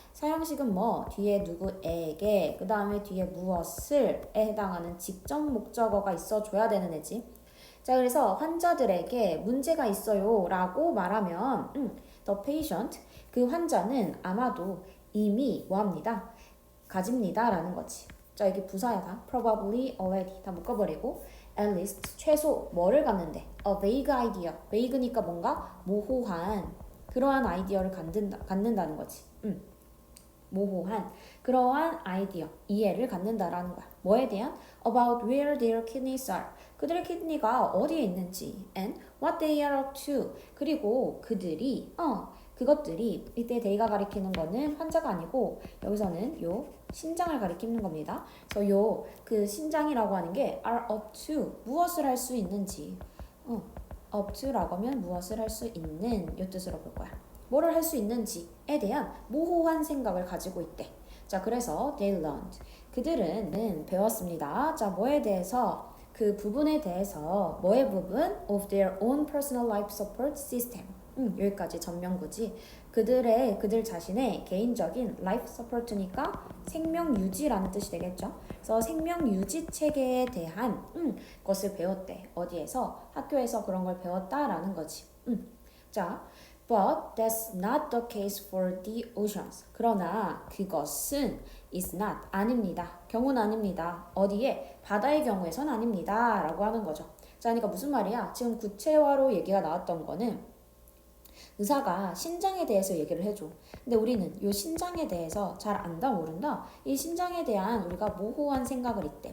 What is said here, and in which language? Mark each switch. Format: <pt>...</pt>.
<ko>사형식은 뭐 뒤에 누구에게 그 다음에 뒤에 무엇을에 해당하는 직접 목적어가 있어줘야 되는 애지. 자, 그래서 환자들에게 문제가 있어요 라고 말하면</ko> <en>the patient</en> <ko>그 환자는 아마도 이미 뭐합니다? 가집니다 라는 거지. 자, 이게 부사야 다.</ko> <en>probably, already</en> <ko>다 묶어버리고</ko> <en>at least</en> <ko>최소 뭐를 갖는데</ko> <en>a vague idea.</en> <ko>vague니까 뭔가 모호한 그러한 아이디어를 갖는다는 거지. 모호한 그러한 아이디어, 이해를 갖는다라는 거야. 뭐에 대한?</ko> <en>About where their kidneys are.</en> <ko>그들의 키드니가 어디에 있는지</ko> <en>and what they are up to.</en> <ko>그리고 그들이 그것들이 이때 they가 가리키는 거는 환자가 아니고 여기서는 요 신장을 가리키는 겁니다. 그래서 요 그 신장이라고 하는 게</ko> <en>are up to</en> <ko>무엇을 할 수 있는지 up to라고 하면 무엇을 할 수 있는 요 뜻으로 볼 거야. 뭐를 할 수 있는지에 대한 모호한 생각을 가지고 있대. 자, 그래서</ko> <en>they learned.</en> <ko>그들은 배웠습니다. 자, 뭐에 대해서? 그 부분에 대해서 뭐의 부분?</ko> <en>of their own personal life support system.</en> <ko>여기까지 전명구지. 그들 자신의 개인적인 life support니까 생명 유지라는 뜻이 되겠죠. 그래서 생명 유지 체계에 대한 것을 배웠대. 어디에서? 학교에서 그런 걸 배웠다라는 거지.</ko> <en>자, but that's not the case for the oceans.</en> <ko>그러나 그것은</ko> <en>is not</en> <ko>아닙니다. 경우는 아닙니다. 어디에? 바다의 경우에선 아닙니다. 라고 하는 거죠. 자, 그러니까 무슨 말이야? 지금 구체화로 얘기가 나왔던 거는 의사가 신장에 대해서 얘기를 해줘. 근데 우리는 이 신장에 대해서 잘 안다 모른다. 이 신장에 대한 우리가 모호한 생각을 있대.</ko>